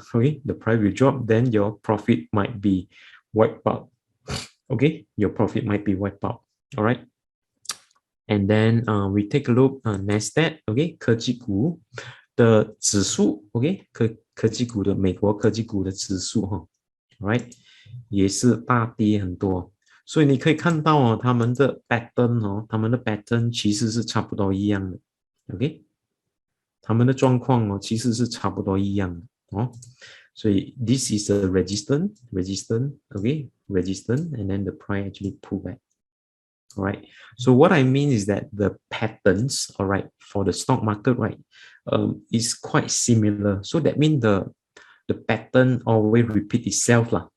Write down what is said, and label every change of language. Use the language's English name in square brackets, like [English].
[English] Okay, the price will drop, then your profit might be wiped out. Okay, your profit might be wiped out. All right. And then we take a look NASDAQ, [Chinese] okay, 科技股的指数 ，OK， 科技股的美国科技股的指数哈 ，right， 也是大跌很多，所以你可以看到哦，他们的 pattern 其实是差不多一样的 ，OK， 他们的状况哦其实是差不多一样的哦，所以 [English] this is a resistance，and then the price actually pull back. All right. So what I mean is that the patterns, all right, for the stock market, right, is quite similar. So that means the pattern always repeat itself, lah.